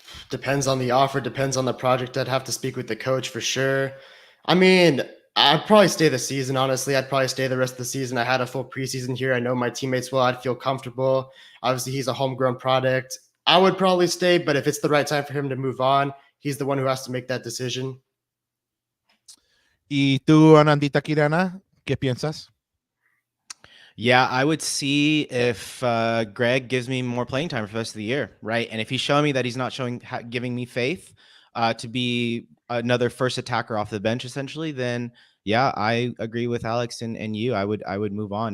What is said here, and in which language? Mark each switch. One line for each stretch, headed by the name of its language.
English: Depends on the offer, depends on the project. I'd have to speak with the coach for sure. I mean, I'd probably stay the season, honestly. I'd probably stay the rest of the season. I had a full preseason here. I know my teammates well. I'd feel comfortable. Obviously, he's a homegrown product. I would probably stay, but if it's the right time for him to move on, he's the one who has to make that decision.
Spanish: ¿Y tú, Anandita Kirana, qué piensas?
English: Yeah, I would see if Greg gives me more playing time for the rest of the year, right? And if he's showing me that he's not giving me faith to be another first attacker off the bench, essentially, then yeah, I agree with Alex and you. I would move on.